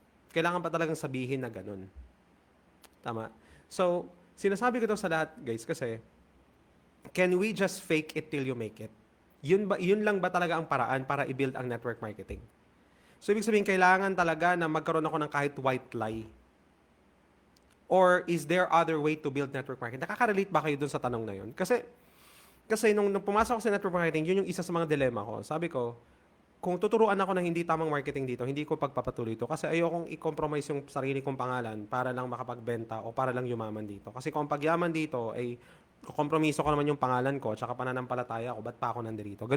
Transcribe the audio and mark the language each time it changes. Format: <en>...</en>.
<tl>Kailangan ba talagang sabihin na ganun? Tama.</tl> <en>So,</en> <tl>sinasabi ko to sa lahat,</tl> <en>guys, kasi can we just fake it till you make it?</en> <tl>Yun lang ba talaga ang paraan para i-build ang network marketing? So, ibig sabihin, kailangan talaga na magkaroon ako ng kahit white lie.</tl> <en>Or is there other way to build network marketing?</en> <tl>Nakaka-relate ba kayo dun sa tanong na yun? Kasi nung pumasok ako sa network marketing, yun yung isa sa mga dilemma ko. Sabi ko, kung tuturuan ako ng hindi tamang marketing dito, hindi ko pagpapatuloy ito. Kasi ayokong i-compromise yung sarili kong pangalan para lang makapagbenta o para lang yumaman dito. Kasi kung pagyaman dito ay kompromiso ko naman yung pangalan ko tsaka pananampalataya ko, ba't pa ako nandito?</tl>